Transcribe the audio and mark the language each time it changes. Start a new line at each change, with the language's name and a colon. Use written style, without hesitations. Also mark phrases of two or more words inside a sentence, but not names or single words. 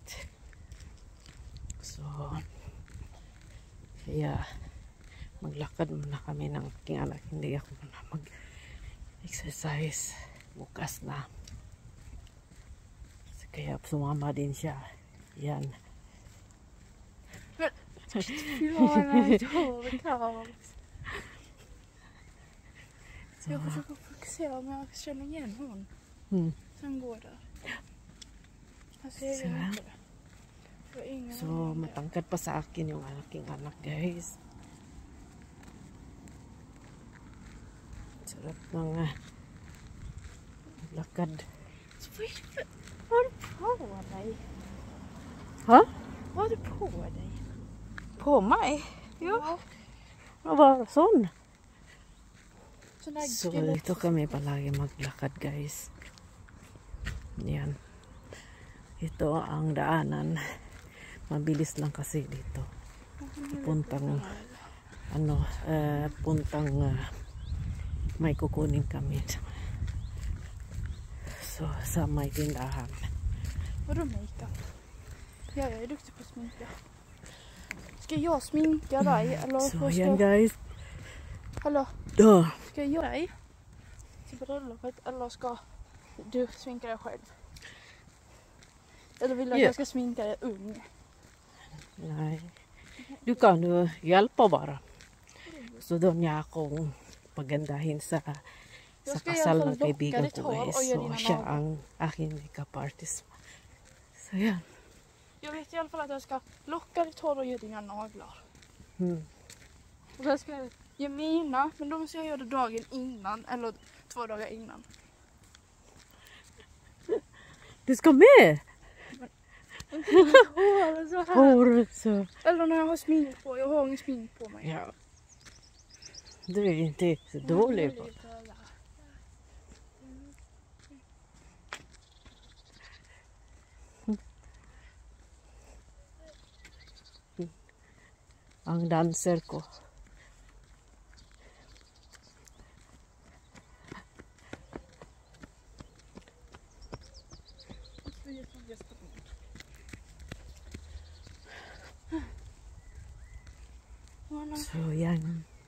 Filipino: So, kaya maglakad muna kami ng aking anak. Hindi ako muna mag-exercise. Bukas na. So, kaya sumama din siya. Yan.
Swedish: Så jag försöker fokusera om jag känner igen hon. Sen går det. Jag ser inte det.
Filipino: So, matangkad pa sa akin yung aking anak guys. Sarap ng lakad.
Swedish: Vad har du på dig? Ha? Vad har du på dig? På mig? Ja. Vad var sån?
Filipino: So, dito kami palagi maglakad guys. Yan. Ito ang daanan. Mabilis lang kasi dito. Puntang may kukunin kami. So, sa may tindahan.
Swedish: Vadå makeup? Jag är duktig på att sminka. Ska jag sminka dig? Eller
Filipino: So, yan guys.
Swedish: Hallå? Då. Ska jag dig till bröllopet eller ska du sminka dig själv? Eller vill du att jag ska sminka dig ung? Nej. Du kan ju hjälpa bara.
Filipino: So doon niya akong pagandahin sa kasal ng kaibigan ko guys. So siya ang aking
English: makeup artist.
Filipino: So yan.
Swedish: Jag vet i alla fall att jag ska locka ditt hår och göra dina naglar. Och sen ska jag göra mina, men då måste jag göra det dagen innan eller 2 dagar innan. Du ska med? Håret så här. Eller när jag har smink på. Jag har ingen smink på mig. Ja. Du är inte så dålig på.
Filipino: Ang dancer ko. So yan.